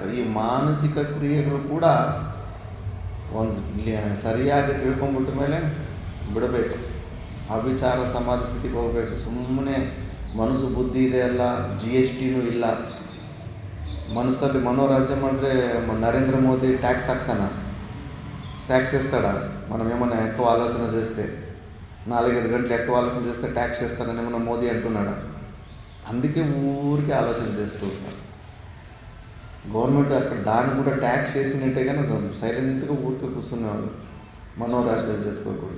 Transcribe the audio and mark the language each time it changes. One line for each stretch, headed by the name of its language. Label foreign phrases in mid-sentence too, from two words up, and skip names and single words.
Kannada: ಈ ಮಾನಸಿಕ ಕ್ರಿಯೆಗಳು ಕೂಡ ಒಂದು ಸರಿಯಾಗಿ ತಿಳ್ಕೊಂಬಿಟ್ಟ ಮೇಲೆ ಬಿಡಬೇಕು. ಅವಿಚಾರ ಸಮಾಧಿ ಸ್ಥಿತಿಗೆ ಹೋಗಬೇಕು. ಸುಮ್ಮನೆ ಮನಸ್ಸು ಬುದ್ಧಿ ಇದೆ ಅಲ್ಲ, GST ಇಲ್ಲ. ಮನಸ್ಸಲ್ಲಿ ಮನೋರಾಜ್ಯ ಮಾಡಿದ್ರೆ నరేంద్ర మోదీ ట్యాక్స్ ಹಾಕ್ತಾನ?
Telugu: ట్యాక్స్ వేస్తాడా? మనం ఏమన్నా ఎక్కువ ఆలోచన చేస్తే 4-5 గంటలు ఎక్కువ ఆలోచన చేస్తే ట్యాక్స్ వేస్తానని ఏమన్నా మోదీ అంటున్నాడా? అందుకే ఊరికే ఆలోచన చేస్తూ ఉంటాడు. గవర్నమెంట్ అక్కడ దాన్ని కూడా ట్యాక్స్ వేసినట్టే కానీ సైలెంట్గా ఊరికే కూర్చునేవాడు, మనోరాజ్యాలు చేసుకోకూడదు.